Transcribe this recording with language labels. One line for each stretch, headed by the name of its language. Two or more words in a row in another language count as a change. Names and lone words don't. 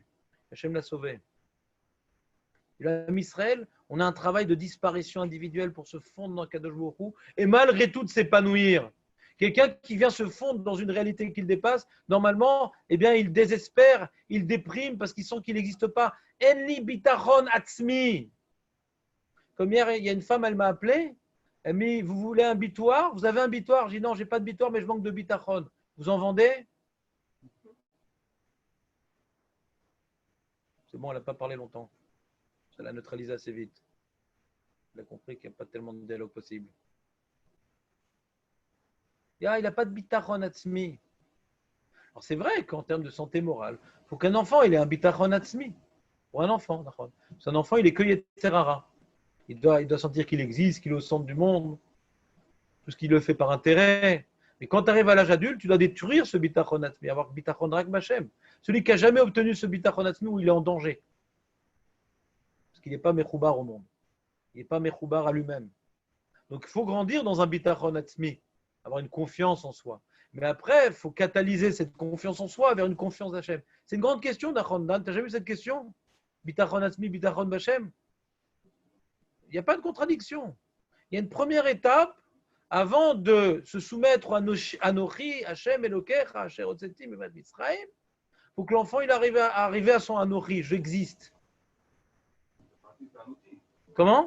French: Hachem l'a sauvé. Et là, Israël, on a un travail de disparition individuelle pour se fondre dans
Hebrew: קדוש ברוך הוא
French: et malgré tout de s'épanouir. Quelqu'un qui vient se fondre dans une réalité qu'il dépasse, normalement, eh bien, il désespère, il déprime parce qu'il sent qu'il n'existe pas.
Hebrew: אין לי ביטחון עצמי.
French: Comme hier, il y a une femme, elle m'a appelé. Elle m'a dit, vous voulez un bitoire? Vous avez un bitoire? J'ai dit non, je n'ai pas de bitoire, mais je manque de bitachon. Vous en vendez? C'est bon, elle n'a pas parlé longtemps. Ça l'a neutralisé assez vite. Elle a compris qu'il n'y a pas tellement de dialogue possible. Il n'a pas de
Hebrew: ביטחון עצמי.
French: Alors c'est vrai qu'en termes de santé morale, il faut qu'un enfant il ait un
Hebrew: ביטחון עצמי.
French: Pour un enfant, un enfant, il est que yetzerara. Il doit sentir qu'il existe, qu'il est au centre du monde, tout ce qu'il le fait par intérêt. Mais quand tu arrives à l'âge adulte, tu dois détruire ce
Hebrew: ביטחון עצמי,
French: avoir
Hebrew: ביטחון רק בה.
French: Celui qui n'a jamais obtenu ce
Hebrew: ביטחון עצמי
French: où il est en danger. Parce qu'il n'est pas mechoubar au monde. Il n'est pas mechoubar à lui-même. Donc il faut grandir dans un
Hebrew: ביטחון עצמי,
French: avoir une confiance en soi. Mais après, il faut catalyser cette confiance en soi vers une confiance d'Hachem. C'est une grande question, Nachon. Tu n'as jamais vu cette question?
Hebrew: ביטחון עצמי ביטחון בה.
French: Il n'y a pas de contradiction. Il y a une première étape avant de se soumettre à
Hebrew: אנכי ה' אלהיך אשר הוצאתיך מבית מצרים.
French: Il faut que l'enfant il arrive à son Anochi. J'existe. Comment?